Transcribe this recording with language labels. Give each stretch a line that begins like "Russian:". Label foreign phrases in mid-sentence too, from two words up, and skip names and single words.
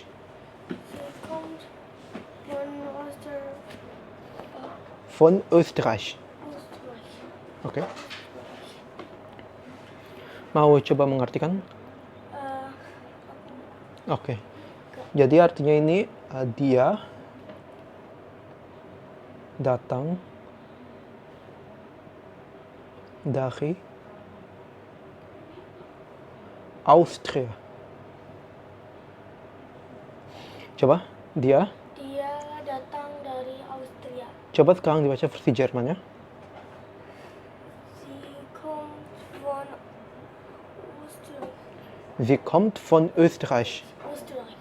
German: Sie kommt Von Österreich. Österreich.
Indonesian: Oke. Mau coba mengartikan? Oke. Jadi artinya ini dia datang dari Austria. Coba, dia. Dia datang dari Austria. Coba sekarang dibaca versi Jermannya.
German: Sie kommt von Österreich. Sie kommt von Österreich. Österreich.